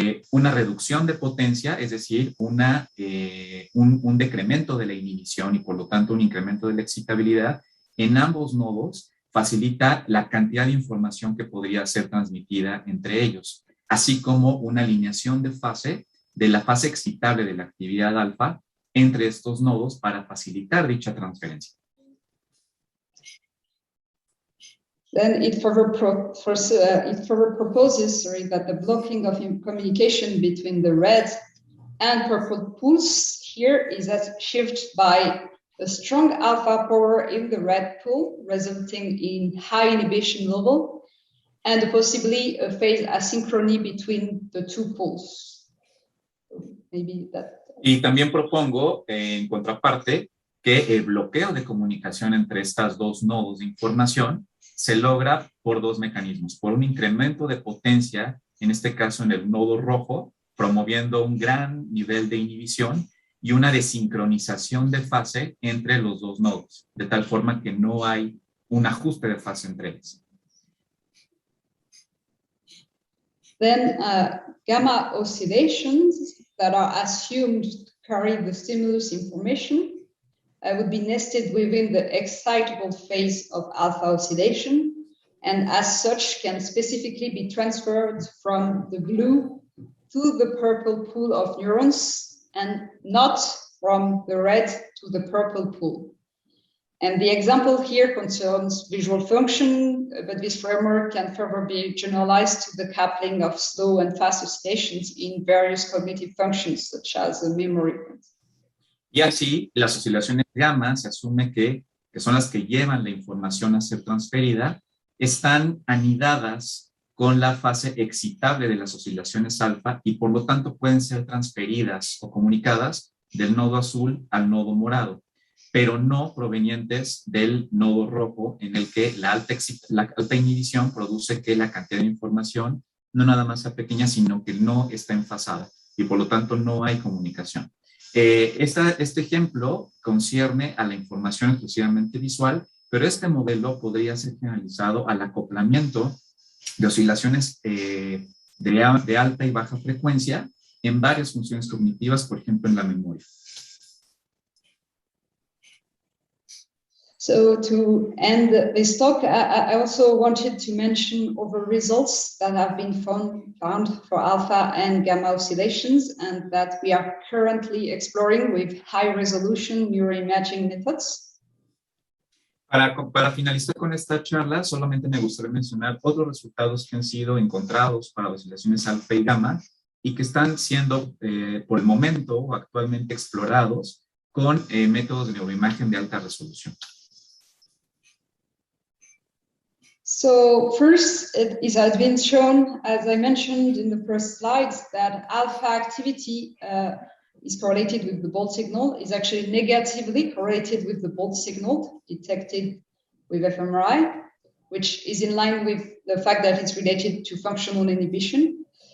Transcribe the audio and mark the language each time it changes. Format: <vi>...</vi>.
<es>Una reducción de potencia, es decir, un decremento de la inhibición y por lo tanto un incremento de la excitabilidad en ambos nodos facilita la cantidad de información que podría ser transmitida entre ellos, así como una alineación de fase de la fase excitable de la actividad alfa entre estos nodos para facilitar dicha transferencia.</es> <en>Then it further proposes that the blocking of communication between the red and purple pools here is achieved by a strong alpha power in the red pool, resulting in high inhibition level, and possibly a phase asynchrony between the two pools. Maybe that.</en> <es>Y también propongo, en contraparte, que el bloqueo de comunicación entre estas dos nodos de información se logra por dos mecanismos, por un incremento de potencia, en este caso en el nodo rojo, promoviendo un gran nivel de inhibición y una desincronización de fase entre los dos nodos, de tal forma que no hay un ajuste de fase entre ellos.</es> <en>Then gamma oscillations that are assumed to carry the stimulus information would be nested within the excitable phase of alpha oscillation, and as such can specifically be transferred from the blue to the purple pool of neurons and not from the red to the purple pool. And the example here concerns visual function, but this framework can further be generalized to the coupling of slow and fast oscillations in various cognitive functions, such as memory.</en> <es>Y así, las oscilaciones gamma se asume que son las que llevan la información a ser transferida, están anidadas con la fase excitable de las oscilaciones alfa y por lo tanto pueden ser transferidas o comunicadas del nodo azul al nodo morado, pero no provenientes del nodo rojo, en el que la alta inhibición produce que la cantidad de información no nada más sea pequeña, sino que no está enfasada y por lo tanto no hay comunicación. Este ejemplo concierne a la información exclusivamente visual, pero este modelo podría ser generalizado al acoplamiento de oscilaciones de alta y baja frecuencia en varias funciones cognitivas, por ejemplo, en la memoria.</es> <en>So to end this talk, I also wanted to mention other results that have been found for alpha and gamma oscillations and that we are currently exploring with high-resolution neuroimaging methods.</en> <es>Para finalizar con esta charla, solamente me gustaría mencionar otros resultados que han sido encontrados para oscilaciones alfa y gamma y que están siendo, por el momento o actualmente explorados con métodos de neuroimagen de alta resolución.</es> <en>So first, it has been shown, as I mentioned in the first slides, that alpha activity is correlated with the Bolt signal, is actually negatively correlated with the Bolt signal detected with fMRI, which is in line with the fact that it's related to functional inhibition,</en>